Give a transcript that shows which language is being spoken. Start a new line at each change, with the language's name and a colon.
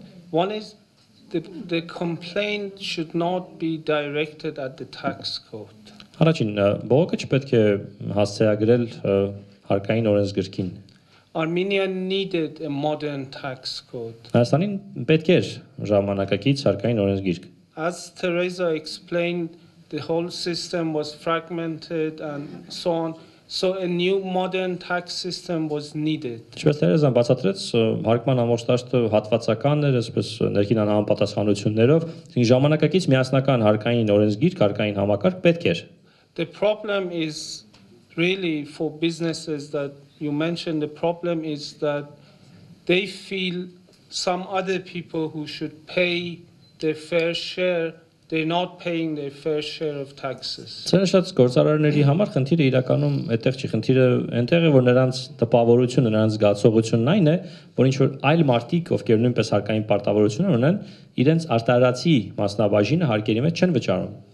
English: One is the complaint should not be directed at the tax code.
Armenian: Առաջին բողոքը չպետք է հասցեագրել հարկային օրենսգրքին։
English: Armenian needed a modern tax code.
Armenian: Հայաստանին պետք էր ժամանակակից հարկային օրենսգիրք։
English: As Teresa explained, the whole system was fragmented and so on. So a new modern tax system was needed.
Armenian: Ինչպես Տերեզան բացատրեց, հարկման ամբողջ դաշտը հատվածական էր, այսպես ներքին անհամապատասխանություններով, ժամանակակից միասնական հարկային օրենսգիրք, հարկային համակարգ պետք էր։
English: The problem is really for businesses that you mentioned, the problem is that they feel some other people who should pay their fair share, they're not paying their fair share of taxes.
Armenian: Ցենշած գործարարների համար խնդիրը իրականում այդտեղ չի, խնդիրը այնտեղ է, որ նրանց տպավորությունը, նրանց զգացողությունն այն է, որ ինչ որ այլ մարդիկ, ովքեր նույնպես հարկային պարտավորություններ ունեն, իրենց արտարացի մասնաբաժինը հարկերի մեջ չեն վճարում։